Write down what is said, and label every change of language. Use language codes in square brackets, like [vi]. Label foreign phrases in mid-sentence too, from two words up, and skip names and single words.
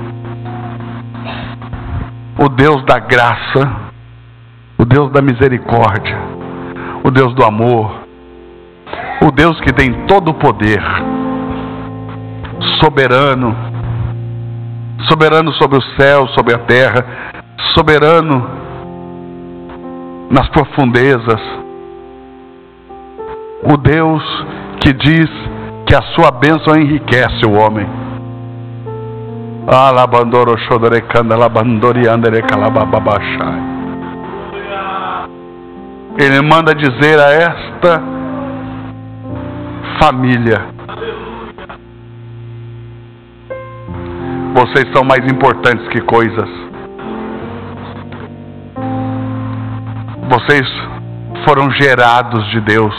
[pt] o Deus da graça, o Deus da misericórdia, o Deus do amor, o Deus que tem todo o poder, soberano sobre o céu, sobre a terra, soberano nas profundezas, o Deus que diz que a sua bênção enriquece o homem. Alabandoro chodorecanda labandori andere calabababashai. Ele manda dizer a esta família: vocês são mais importantes que coisas. Vocês foram gerados de Deus.